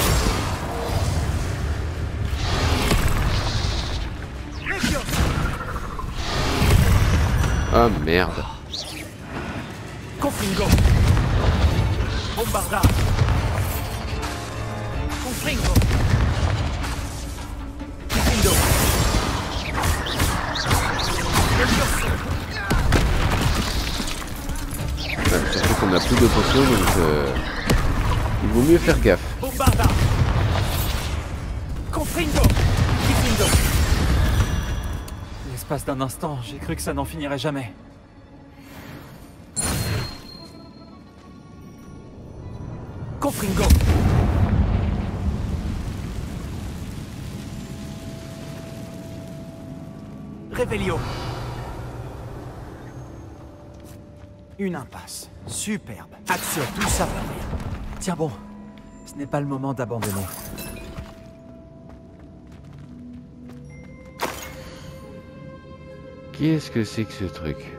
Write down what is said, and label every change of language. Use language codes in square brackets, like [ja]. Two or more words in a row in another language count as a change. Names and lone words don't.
[fr] Ah merde. Confringo. Bombarda. Confringo. Confringo. Surtout qu'on a plus de potions donc il vaut mieux faire gaffe. Bombarda. Confringo. Confringo. L'espace d'un instant, j'ai cru que ça n'en finirait jamais. Confringo. Revelio. Une impasse. Superbe. Action, tout ça pour rien. Tiens bon, ce n'est pas le moment d'abandonner. Qu'est-ce que c'est que ce truc?